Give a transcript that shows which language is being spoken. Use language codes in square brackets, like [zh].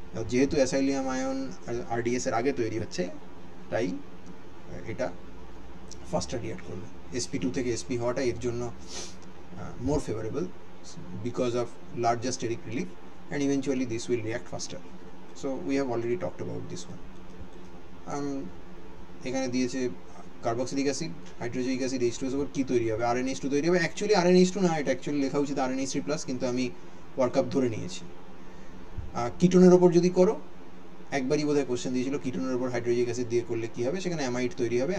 [bn] যেহেতু অ্যাসাইলিয়াম ion RDS এর আগে তৈরি হচ্ছে, তাই এটা ফার্স্টে রিঅ্যাক্ট করবে। sp2 থেকে sp হওয়াটা এর জন্য [en] More favourable because of larger steric relief and eventually this will react faster. So we have already talked about this one. [bn] এখানে দিয়েছে কার্বক্সিলিক অ্যাসিড, হাইড্রোজয়িক অ্যাসিড, H2 এর উপর কি তৈরি হবে, RNH2 তৈরি হবে। অ্যাকচুয়ালি RNH2 না, এটা অ্যাকচুয়ালি লেখা উচিত RNH3 প্লাস, কিন্তু আমি ওয়ার্কআপ ধরে নিয়েছি। কিটোনের ওপর যদি করো, একবারই বোধহয় কোশ্চেন দিয়েছিল কিটোনের ওপর হাইড্রোজয়িক অ্যাসিড দিয়ে করলে কি হবে, সেখানে অ্যামাইড তৈরি হবে।